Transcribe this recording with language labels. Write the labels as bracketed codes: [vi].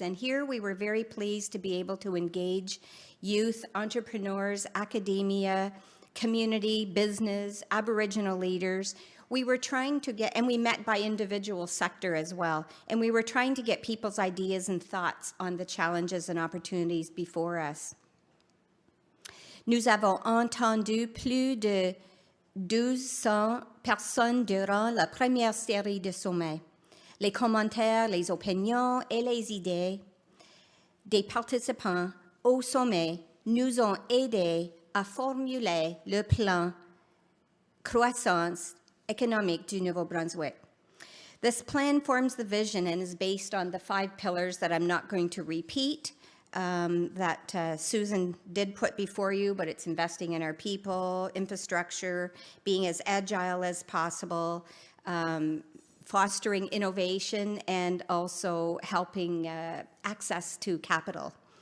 [en] And here we were very pleased to be able to engage youth, entrepreneurs, academia, community, business, Aboriginal leaders. We were trying to get, and we met by individual sector as well, and we were trying to get people's ideas and thoughts on the challenges and opportunities before us. [fr] Nous avons entendu plus de 1200 personnes durant la première série de sommets. Les commentaires, les opinions et les idées des participants au sommet nous ont aidés à formuler le plan croissance économique du Nouveau-Brunswick. [en] This plan forms the vision and is based on the 5 pillars that I'm not going to repeat, that Susan did put before you, but it's investing in our people, infrastructure, being as agile as possible, fostering innovation, and also helping access to capital.